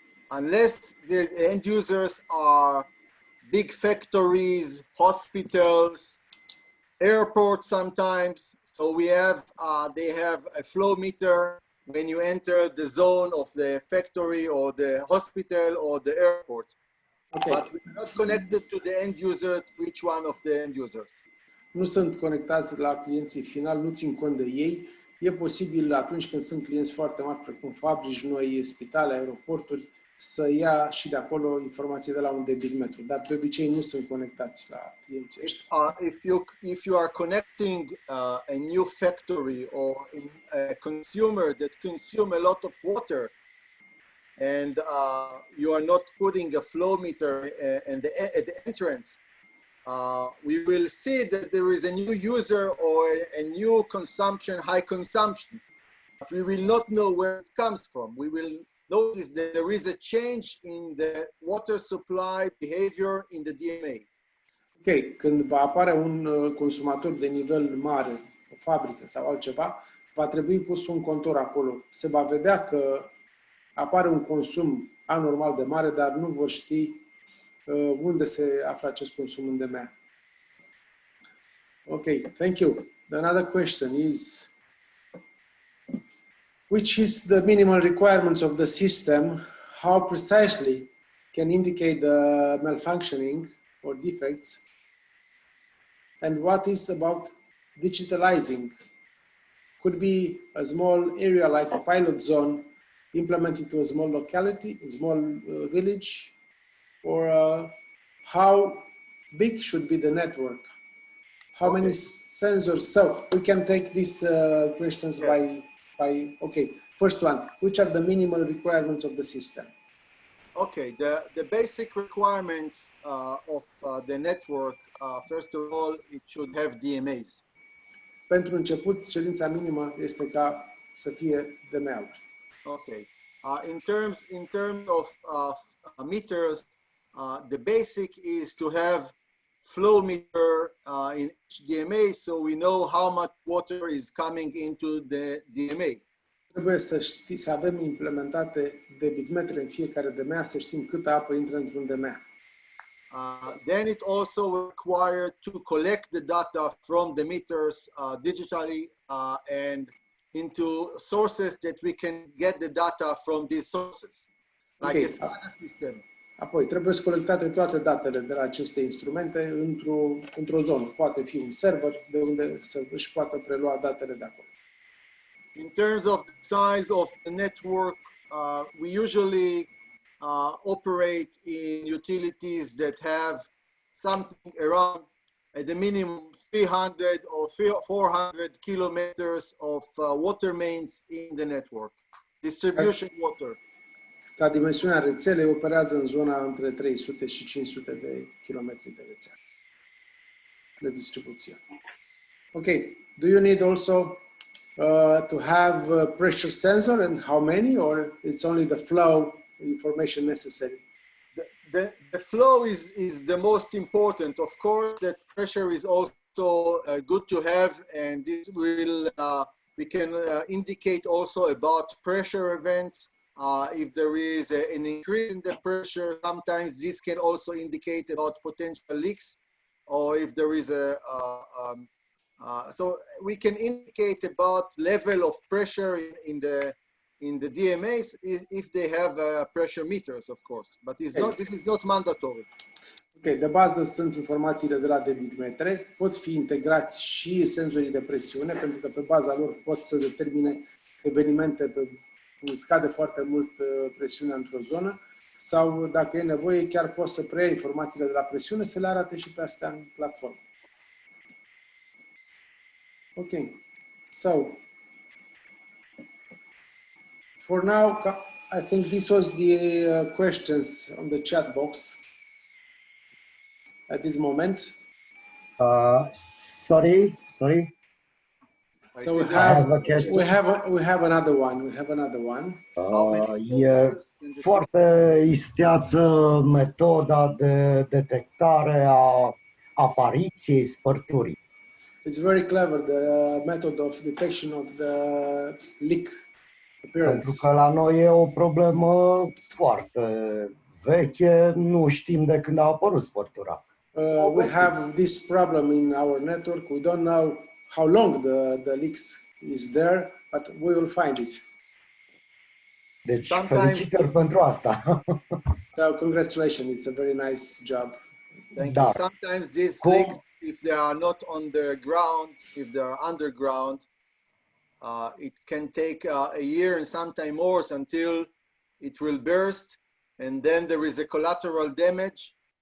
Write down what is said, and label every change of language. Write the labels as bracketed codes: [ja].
[en] Unless the end users are big factories, hospitals, airports sometimes. So we have, they have a flow meter when you enter the zone of the factory or the hospital or the airport. Okay. But we're not connected to the end user, which one of the end users. [ro] Nu sunt conectați la clienții finali, nu țin cont de ei. E posibil atunci când sunt clienți foarte mari, precum fabrici noi, spitale, aeroporturi, să ia și de acolo informații de la un debit metru, dar de obicei nu sunt conectați la clienții ăștia. [en] If you are connecting a new factory or a consumer that consume a lot of water and you are not putting a flow meter at the entrance, we will see that there is a new user or a new consumption, high consumption, but we will not know where it comes from. We will notice that there is a change in the water supply behavior in the DMA. [ro] Ok, când va apare un consumator de nivel mare, o fabrică sau altceva, va trebui pus un contor acolo. Se va vedea că apare un consum anormal de mare, dar nu vor ști unde se află acest consum în DMA. [en] Okay, thank you. Another question is, which is the minimal requirements of the system? How precisely can indicate the malfunctioning or defects? And what is about digitalizing? Could be a small area like a pilot zone implemented to a small locality, a small village, or how big should be the network? How many sensors? So we can take these questions by, okay, first one, which are the minimal requirements of the system? Okay, the basic requirements of the network, first of all, it should have DMAs. [ro] Pentru început, cerința minimă este ca să fie DMA-uri. [en] Okay. In terms of meters, the basic is to have flow meter in each DMA, so we know how much water is coming into the DMA. [ro] Trebuie să avem implementate debitmetre în fiecare DMA, să știm câtă apă intră într-un DMA. [en] Then it also required to collect the data from the meters digitally and into sources that we can get the data from these sources, like a SCADA system. [ro] Apoi, trebuie să colectate toate datele de la aceste instrumente într-o zonă. Poate fi un server de unde să își poată prelua datele de acolo. [en] In terms of the size of the network, we usually operate in utilities that have something around, at the minimum, 300 or 400 kilometers of water mains in the network, distribution water. [ro] Ca dimensiunea rețelei operează în zona între 300 și 500 de kilometri de rețea de distribuție. [en] Okay, do you need also to have a pressure sensor, and how many, or it's only the flow information necessary? The flow is the most important. Of course, that pressure is also good to have, and this will we can indicate also about pressure events. If there is an increase in the pressure, sometimes this can also indicate about potential leaks, or if there is so we can indicate about level of pressure in the DMAs if they have pressure meters, of course, but it's not. This is not mandatory. [ro] Ok, de bază sunt informațiile de la debitmetre, pot fi integrați și senzorii de presiune, pentru că pe baza lor pot să determine evenimente când scade foarte mult presiunea într-o zonă, sau dacă e nevoie, chiar pot să preia informațiile de la presiune, să le arate și pe astea în platformă. [en] Ok, so for now, I think this was the questions on the chat box at this moment. Sorry. So we have another one. [ro] E foarte isteață metoda de detectare a apariției spărturii. [en] It's very clever, the method of detection of the leak appearance. [ro] Pentru că la noi e o problemă foarte veche, nu știm de când a apărut spărtura. [en] We have this problem in our network. We don't know how long the leaks is there, but we will find it. [ro] Deci, felicitări pentru asta. [en] So, congratulations, it's a very nice job. Thank you. Sometimes these leaks, if they are not on the ground, if they are underground, it can take a year and sometimes more until it will burst, and then there is a collateral damage,